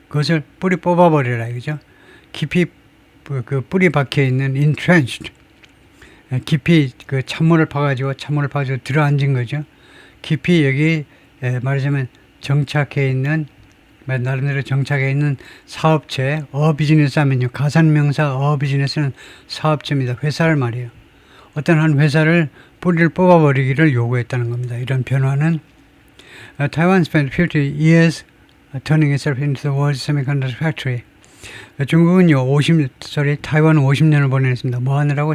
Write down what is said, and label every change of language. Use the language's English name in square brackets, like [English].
[Korean] 그것을 뿌리 뽑아버리라 이거죠. 깊이 그 뿌리 박혀 있는 entrenched, 깊이 그 찬물을 파가지고 들어앉은 거죠. 깊이 여기 말하자면 정착해 있는 나름대로 정착해 있는 사업체, 비즈니스 하면요. 가산명사 비즈니스는 사업체입니다. 회사를 말이에요. 어떤 한 회사를 뿌리를 뽑아버리기를 요구했다는 겁니다. 이런 변화는 [English] Taiwan spent 50 years turning itself into the world's semiconductor factory. [Korean] 중국은요, 타이완은 50년을 보냈습니다. 뭐 하느라고?